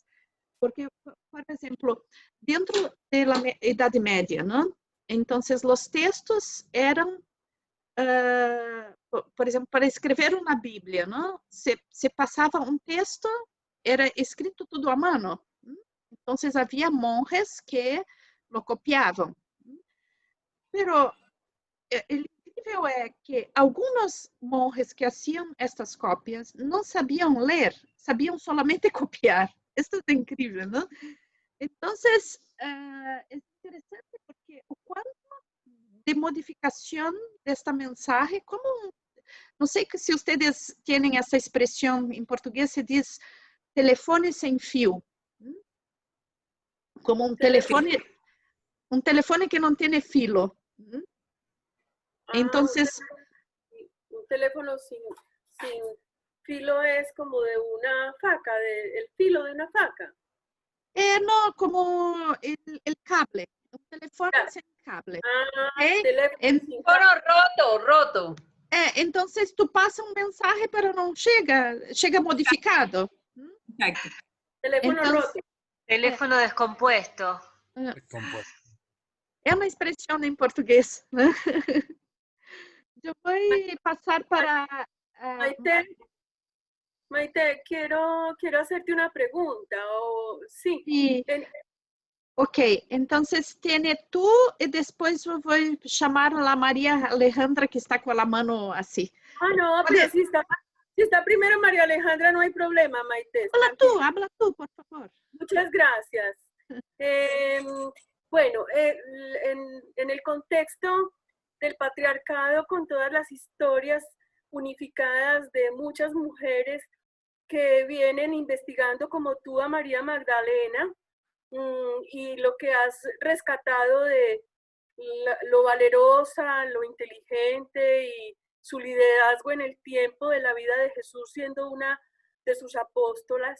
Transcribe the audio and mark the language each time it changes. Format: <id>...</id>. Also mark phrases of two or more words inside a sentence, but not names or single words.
<pt>Porque, por exemplo, dentro da Idade Média, não? Então, os textos eram, por exemplo, para escrever uma Bíblia, não? Se passava um texto, era escrito tudo à mão. Então, havia monges que lo copiavam. Pero o incrível é que alguns monges que faziam estas cópias não sabiam ler, sabiam solamente copiar. Isso é incrível, não? Então, é interessante porque o quanto de modificação desta mensagem, como não sei se vocês têm essa expressão em português, se diz telefone sem fio, como um telefone que não tem filo. Então,</pt> <es>un teléfono sin filo es como de una faca, el filo de una faca. No, como el cable, un teléfono sin cable. ¿Okay? Roto. Entonces tú pasas un mensaje, pero no llega modificado. Exacto. Teléfono roto. Teléfono descompuesto.</es> <pt>É uma expressão em português. Eu vou passar para...</pt> <es>Maite, quiero hacerte una pregunta. Sí.</es> <pt>Ok, então</pt> <es>tiene tú</es> <pt>e depois eu vou chamar a Maria Alejandra que está com a mão assim.</pt> <es>No, pero si está primero María Alejandra no hay problema, Maite. Habla tú, por favor. Muchas gracias. Bueno, en el contexto del patriarcado, con todas las historias unificadas de muchas mujeres que vienen investigando como tú a María Magdalena, y lo que has rescatado de lo valerosa, lo inteligente y su liderazgo en el tiempo de la vida de Jesús siendo una de sus apóstolas.</es>